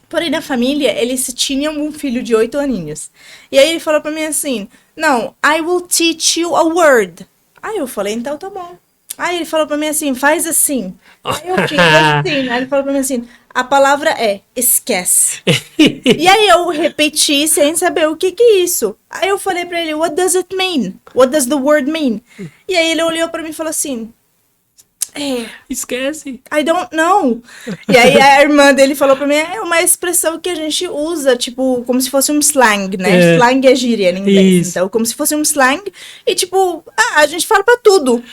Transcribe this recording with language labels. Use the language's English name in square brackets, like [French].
[Portuguese] Porém, na família, eles tinham um filho de 8 aninhos. E aí ele falou pra mim assim, não, [English] I will teach you a word. [Portuguese] Aí eu falei, então tá bom. Aí ele falou pra mim assim, faz assim. Aí eu fiz assim. Aí ele falou pra mim assim, a palavra é esquece. E aí eu repeti sem saber o que é isso. Aí eu falei pra ele, [English] what does it mean? What does the word mean? [Portuguese] E aí ele olhou pra mim e falou assim, Esquece. [English] I don't know. [Portuguese] E aí a irmã dele falou pra mim, é uma expressão que a gente usa, tipo, como se fosse um slang, né? Slang é gíria em inglês. Isso. Então, como se fosse um slang. E tipo, a gente fala pra tudo.